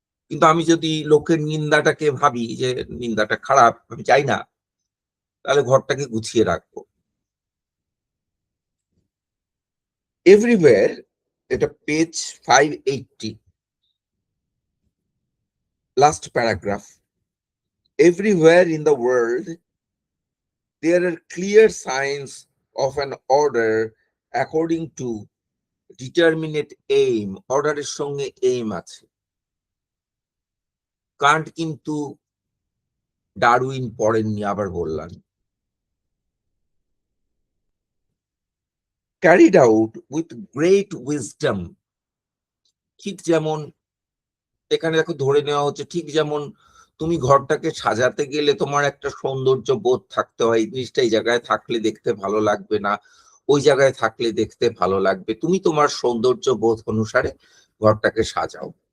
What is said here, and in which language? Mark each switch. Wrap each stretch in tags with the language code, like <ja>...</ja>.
<bn>কিন্তু আমি যদি লোকের নিন্দাটাকে ভাবি যে নিন্দাটা খারাপ, আমি চাই না, তাহলে ঘরটাকে গুছিয়ে রাখবো। এভরিওয়্যার, এটা page 580, last paragraph.</bn> <en>Everywhere in the world there are clear signs of an order according to determinate aim.</en> <bn>অর্ডারের সঙ্গে এইম আছে। কান্ট কিন্তু ডারউইন পড়েননি, আবার বললাম।</bn> <en>carried out with great wisdom,</en> <bn>ঠিক যেমন এখানে দেখো ধরে নেওয়া হচ্ছে, ঠিক যেমন তুমি ঘরটাকে সাজাতে গেলে তোমার একটা সৌন্দর্য বোধ থাকতে হয়, এই জিনিসটা এই জায়গায় থাকলে দেখতে ভালো লাগবে না, ওই জায়গায় থাকলে দেখতে ভালো লাগবে, তুমি তোমার সৌন্দর্য বোধ অনুসারে ঘরটাকে সাজাও।</bn>